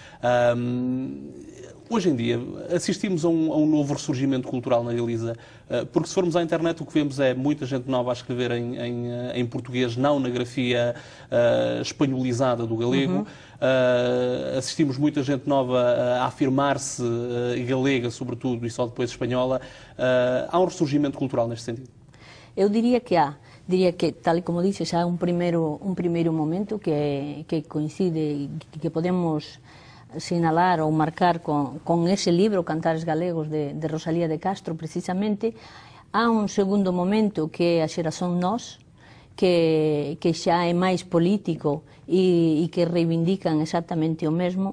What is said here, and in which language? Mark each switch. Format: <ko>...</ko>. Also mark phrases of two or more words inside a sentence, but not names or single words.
<pt>Hoje em dia assistimos a um novo ressurgimento cultural na Galiza, porque se formos à internet o que vemos é muita gente nova a escrever em português, não na grafia espanholizada do galego. Assistimos muita gente nova a afirmar-se galega, sobretudo, e só depois espanhola. Há um ressurgimento cultural neste sentido? Eu diria que há.</pt> <gl>Diría que, tal e como dices, há un primeiro momento que coincide e que podemos sinalar ou marcar con ese libro, Cantares Galegos, de Rosalía de Castro, precisamente. Há un segundo momento que é a xeración Nós, que xa é máis político e que reivindican exactamente o mesmo.</gl>